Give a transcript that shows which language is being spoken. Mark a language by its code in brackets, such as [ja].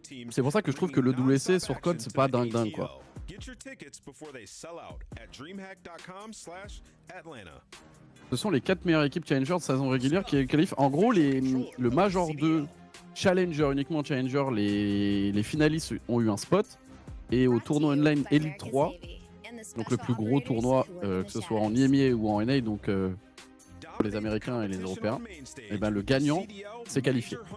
[fr] C'est pour ça que je trouve que le WC sur Code, c'est pas dingue, quoi. [en] Get your tickets before they sell out at dreamhack.com/Atlanta. [fr] Ce sont les 4 meilleures équipes Challenger de saison régulière qui qualifient. En gros, le Major 2 Challenger, uniquement Challenger, les finalistes ont eu un spot. Et au tournoi online Elite 3, donc le plus gros tournoi, que ce soit en IMIA ou en NA, donc pour les Américains et les Européens, et ben le gagnant s'est qualifié.